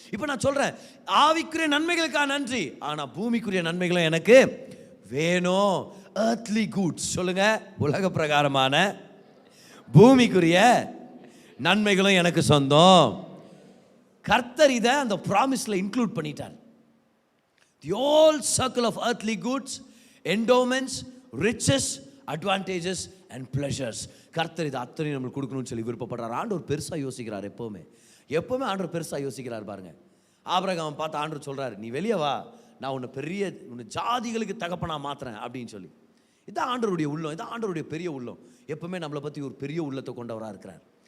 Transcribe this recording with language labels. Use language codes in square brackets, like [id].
[ta] இப்போ நான் சொல்கிறேன், ஆவிக்குரிய நன்மைகளுக்காக நன்றி, ஆனால் பூமிக்குரிய நன்மைகளும் எனக்கு வேணும். [en] earthly goods [ta] சொல்லுங்க, உலக பிரகாரமான பூமிக்குரிய நன்மைகளும் எனக்கு சொந்தம். கர்த்தர் இதை அந்த ப்ராமிஸ்ல இன்க்ளூட் பண்ணிட்டார். [en] The whole circle of earthly goods, endowments, riches, advantages and pleasures. [ta] கர்த்தர் இது அத்தனை நம்மளுக்கு கொடுக்கணும்னு சொல்லி விருப்பப்படுறார். ஆண்டவர் பெருசாக யோசிக்கிறார். எப்போவுமே ஆண்டவர் பெருசாக யோசிக்கிறார். பாருங்க, ஆபிரகாம் பார்த்து ஆண்டவர் சொல்றாரு, நீ வெளியே வா, நான் உன்னை ஜாதிகளுக்கு தகப்பனா மாத்துறேன் அப்படின்னு சொல்லி. இதான் ஆண்டவருடைய உள்ளம், இதான் ஆண்டவருடைய பெரிய உள்ளம். எப்பவுமே நம்மளை பற்றி ஒரு பெரிய உள்ளத்தை கொண்டவராக இருக்கிறார்.